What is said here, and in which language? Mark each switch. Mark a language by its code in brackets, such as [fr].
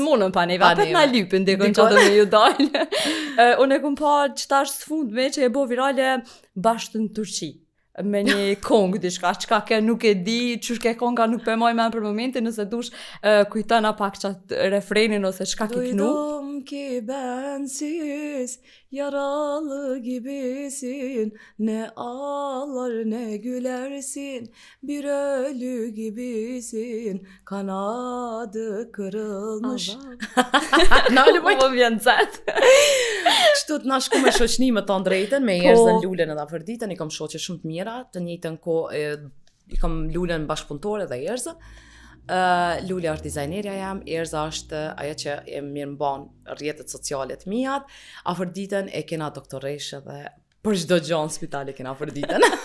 [sq] S'munën pa neve, apet na lypin, dikon që ato me ju dojnë. Unë e kum pa që tash s'fund me që e bo virale bashkë në Turqi. Me një kong diçka, çka ke nuk e di, çush ke konga nuk pe moj men për momentin, nëse dush kujtona pak qatë refrenin ose çka ki knu. [tr] Duydum ki bensiz yaralı gibisin, ne ağlar ne gülersin, bir ölü gibisin, kanadı kırılmış. Nalë [sq] Po më vjen zetë. Kështu të na shku me shoqni me ton drejten, me Erzën Lulen edhe Afërditën, i kam shoqe shumë të mira, të njëjtën kohë i kam Lulen bashkëpunëtore dhe Erzën. Lule është dizajnerja jam, Erza është ajo që e mirë mban rrjetet sociale të mijat, Afërditën e kena doktoreshë dhe për çdo gjë në spital e kena Afërditën.